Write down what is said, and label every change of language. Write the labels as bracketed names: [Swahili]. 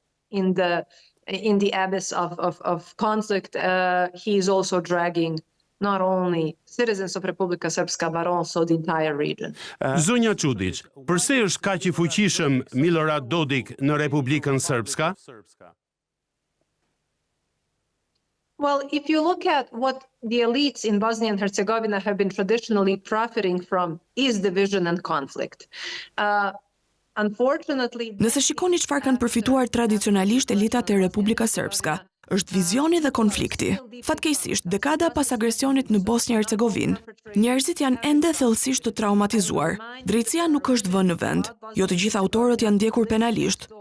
[English] In the abyss of conflict, he is also dragging not only citizens of Republika Srpska, but also the entire region. [Albanian] Zonja Čudić, përse është kaq i fuqishëm Milorad Dodik në Republikën Srpska? [English] Well, if you look at what the elites in Bosnia and Herzegovina have been traditionally profiting from is division and conflict. Unfortunately, [Albanian] nëse shikoni çfarë kanë përfituar tradicionalisht elitat e Republika Srpska, është vizioni dhe konflikti. Fatkeqësisht, dekada pas agresionit në Bosnjë-Hercegovinë, njerëzit janë ende thellësisht të traumatizuar. Drejtësia nuk është vënë në vend. Jo të gjithë autorët janë ndjekur penalisht.